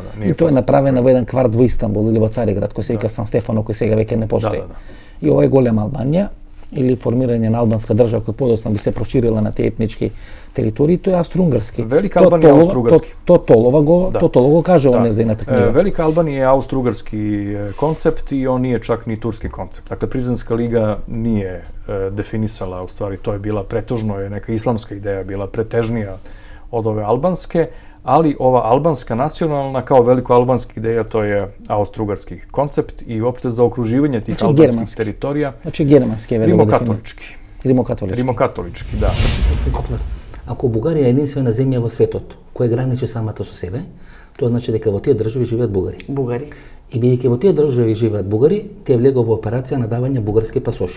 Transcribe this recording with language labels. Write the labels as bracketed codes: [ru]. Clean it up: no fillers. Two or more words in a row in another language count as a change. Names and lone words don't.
[mk] и тоа е направено во еден кварт во Истанбул или во Цариград, кој се вика Сан Стефано, кој сега веќе не постои. Да. И ова е Голема Албанија, или формирање на албанска држава која подоцна би се проширила на тие етнички територии, тоа е австро-унгарски. Велика Албанија е австро-угарски. Тотолова го кажа во незината книга. Велика Албанија е австро-угарски концепт и он [sr] nije čak ni turski koncept. Dakle, Prizrenska liga nije definisala, u stvari to je bila pretežno, je neka islamska ideja bila pretežnija od ove albanske, ali ova albanska nacionalna kao veliko albanska ideja to je austro-ugarski koncept i uopšte zaokruživanje tih albanskih germanski. teritorija. [mk] Значи германски е велико Римокатолички. Римокатолички. Римокатолички, да. Ако Бугарија е единствена земја во светот која граничи самата со себе, тоа значи дека во тие држави живеат бугари. Бугари. И бидејќи во тие држави живеат бугари, тие влегува во операција на давање бугарски пасоши.